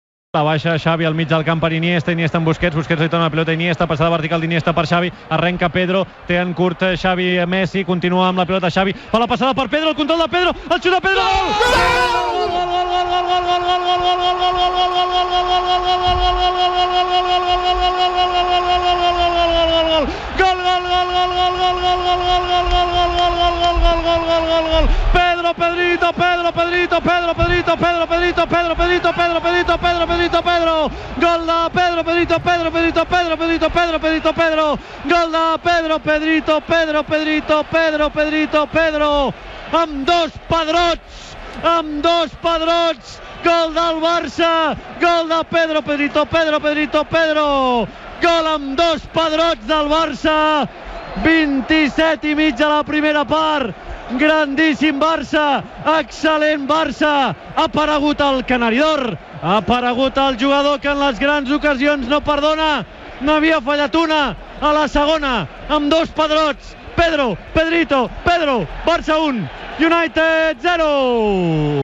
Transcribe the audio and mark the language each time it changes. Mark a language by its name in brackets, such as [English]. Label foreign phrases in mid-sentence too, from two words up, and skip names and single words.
[Catalan] La baixa Xavi al mig del camp per Iniesta, Iniesta amb Busquets, Busquets li torna la pilota a Iniesta, passada vertical d'Iniesta per Xavi, arrenca Pedro, té en curt Xavi Messi, continua amb la pilota Xavi, fa la passada per Pedro, el control de Pedro, el xut de Pedro, Pedro, Pedrito, Pedro, Pedrito, Pedro, Pedrito, Pedro, Pedrito, Pedro, Pedrito, Pedro, Pedrito, Pedro, Pedrito, Pedro, gol de Pedro, Pedrito, Pedro, Pedrito, Pedro, Pedrito, Pedro, Pedrito, Pedro, gol de Pedro, Pedrito, Pedro, Pedrito, Pedro, Pedrito, Pedro, amb dos pedrots, gol del Barça, gol de Pedro, Pedrito, Pedro, Pedrito, Pedro, gol amb dos pedrots del Barça, 27 i mig a la primera part, grandíssim Barça, excel·lent Barça, ha aparegut el Canari d'Or, ha aparegut el jugador que en les grans ocasions no perdona, n'havia fallat una a la segona, amb dos pedrots, Pedro, Pedrito, Pedro, Barça 1, United 0.